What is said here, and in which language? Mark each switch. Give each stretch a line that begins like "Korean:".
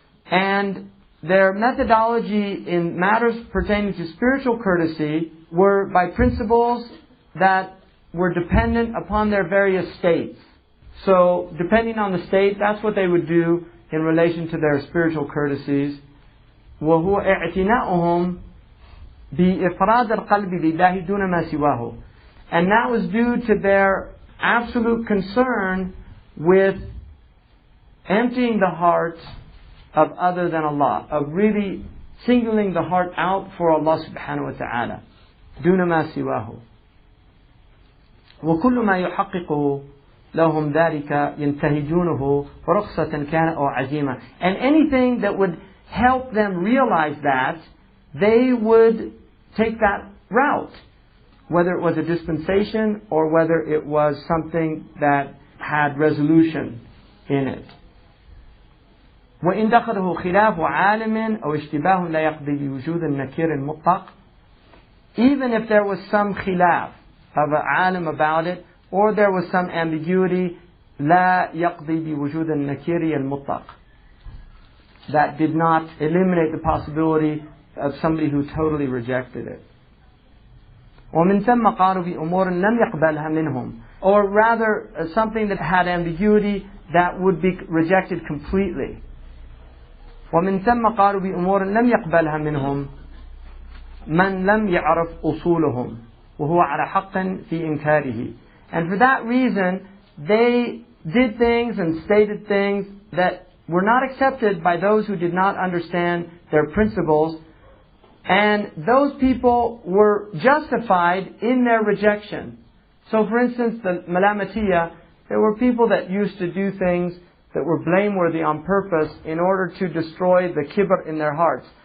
English: And their methodology in matters pertaining to spiritual courtesy were by principles that were dependent upon their various states. So, depending on the state, that's what they would do in relation to their spiritual courtesies.
Arabic: وهو اعتناؤهم بإفراد القلب لله دون ما سواه.
English: And that was due to their absolute concern with emptying the heart of other than Allah, of really singling the heart out for Allah subhanahu wa ta'ala.
Arabic: دون ما سواه. وكل ما يحققه لهم ذلك ينتهجونه رخصة كان أو عزيمة.
English: And anything that would help them realize that, they would take that route. Whether it was a dispensation or whether it was something that had resolution in it.
Arabic: وإن دخله خلاف عالم أو اشتباه لا يقضي بوجود النكير المطلق.
English: Even if there was some khilaf of an alim about it, or there was some ambiguity,
Arabic: لا يقضي بوجود النكير المطلق.
English: That did not eliminate the possibility of somebody who totally rejected it.
Arabic: ومن ثم قالوا بأمور لم يقبلها منهم.
English: Or rather, something that had ambiguity that would be rejected completely.
Arabic: ومن ثم قالوا بأمور لم يقبلها منهم من لم يعرف أصولهم وهو على حق في إنكاره.
English: And for that reason, they did things and stated things that were not accepted by those who did not understand their principles, and those people were justified in their rejection. So for instance, the Malamatiyah, there were people that used to do things that were blameworthy on purpose in order to destroy the kibr in their hearts.